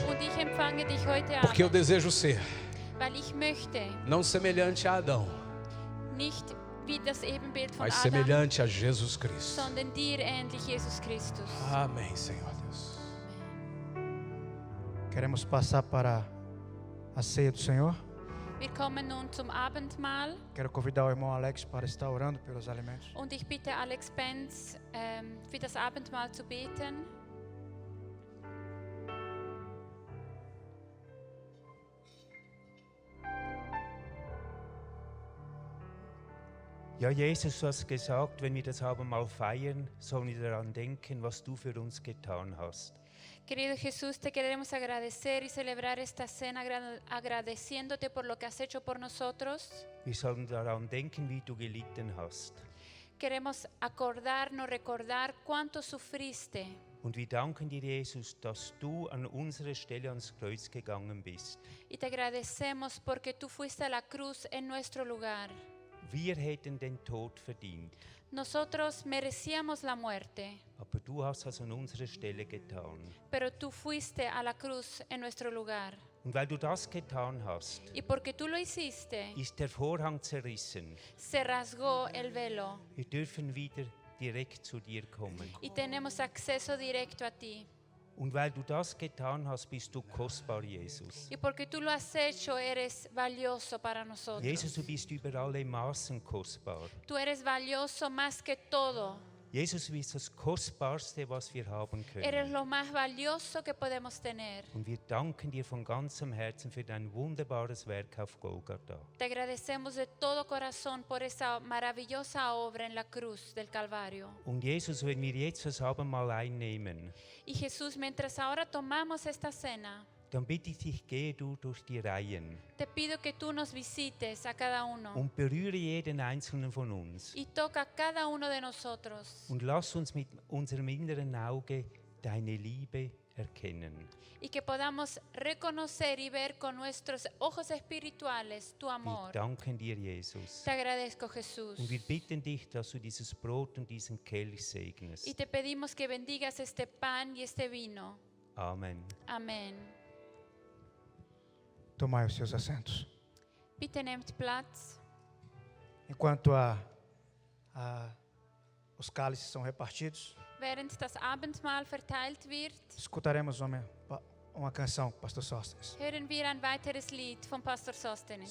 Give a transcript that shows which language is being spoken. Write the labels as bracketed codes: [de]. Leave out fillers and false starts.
[de] Und ich empfange dich heute [pt] porque eu [de] Abend, [pt] desejo ser [de] weil ich möchte [pt] não semelhante a Adão, [de] nicht wie das Ebenbild von [pt] mas [de] Adam, [pt] semelhante a Jesus Cristo. [de] sondern dir ähnlich, Jesus Christus. [pt] Amém, Senhor Deus. Queremos passar para a ceia do Senhor. [de] Wir kommen nun zum Abendmahl [pt] Quero convidar o irmão Alex para estar orando pelos alimentos. [de] und ich bitte Alex Benz, für das Abendmahl zu beten. Ja, Jesus, du hast gesagt, wenn wir das Abendmahl feiern, sollen wir daran denken, was du für uns getan hast. [es] Querido Jesús, te queremos agradecer y celebrar esta cena agradeciéndote por lo que has hecho por nosotros. [de] Wir sollen daran denken, wie du gelitten hast. [es] Queremos acordarnos, recordar cuánto sufriste. [de] Und wir danken dir, Jesus, dass du an unserer Stelle ans Kreuz gegangen bist. [es] Y te agradecemos porque tú fuiste a la cruz en nuestro lugar. [de] Wir hätten den Tod verdient, [es] Nosotros merecíamos la muerte, [de] aber du hast das an unserer Stelle getan. [es] pero tú fuiste a la cruz en nuestro lugar. [de] Und weil du das getan hast, [es] Y porque tú lo hiciste, [de] ist der Vorhang zerrissen. [es] se rasgó el velo [de] Wir dürfen wieder direkt zu dir kommen. [es] y tenemos acceso directo a ti. [de] Und weil du das getan hast, bist du kostbar, Jesus. [es] Y porque tú lo has hecho, eres valioso para nosotros. [de] Jesus, du bist über alle Maßen kostbar. [es] Tú eres valioso más que todo. [de] Jesus, du bist das Kostbarste, was wir haben [es] Eres [de] können. [es] lo más valioso que podemos tener. [de] Und wir danken dir von ganzem Herzen für dein wunderbares Werk auf Golgatha. [es] Te agradecemos de todo corazón por esa maravillosa obra en la cruz del Calvario. [de] Und Jesus, wenn wir jetzt das Abendmahl einnehmen, [es] Y Jesús, mientras ahora tomamos esta cena, [de] dann bitte ich dich, gehe du durch die Reihen [es] te pido que tú nos visites a cada uno [de] und berühre jeden einzelnen von uns. [es] y toca a cada uno de nosotros [de] Und lass uns mit unserem inneren Auge deine Liebe erkennen. [es] y que podamos reconocer y ver con nuestros ojos espirituales tu [de] Wir [es] amor. [de] danken dir, Jesus. [es] Te agradezco, Jesús. [de] Und wir bitten dich, dass du dieses Brot und diesen Kelch segnest. [es] Y te pedimos que bendigas este pan y este vino. [de] Amen. [es] Amén. [pt] Tomai os seus assentos. [de] Bitte nehmt Platz. [pt] Enquanto os cálices são repartidos, [de] Während das Abendmahl verteilt wird, [pt] escutaremos uma canção, Pastor Sóstenes. [de] hören wir ein weiteres Lied von Pastor Sostenes.